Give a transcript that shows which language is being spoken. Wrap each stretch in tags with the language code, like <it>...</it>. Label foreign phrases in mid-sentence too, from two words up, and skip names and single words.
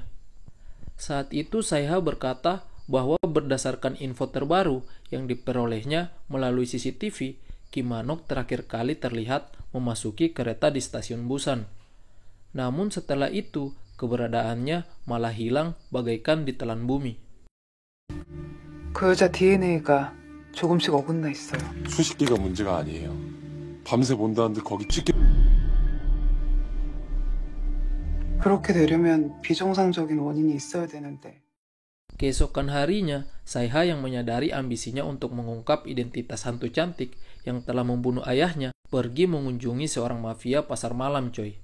<id>Saat itu Sae-ha berkata bahwa berdasarkan info terbaru yang diperolehnya melalui CCTV, Kim Man-ok terakhir kali terlihat memasuki kereta di stasiun Busan. Namun setelah itu, keberadaannya malah hilang bagaikan ditelan bumi.</id> <ko>그 여자 DNA가 조금씩 어긋나 있어요. 수십 개가 문제가 아니에요. 밤새 본다는데 거기 찍게. 그렇게 되려면 비정상적인 원인이 있어야 되는데.</ko> <id>Keesokan harinya, Sae-ha yang menyadari ambisinya untuk mengungkap identitas hantu cantik yang telah membunuh ayahnya, pergi mengunjungi seorang mafia pasar malam, coy.</id>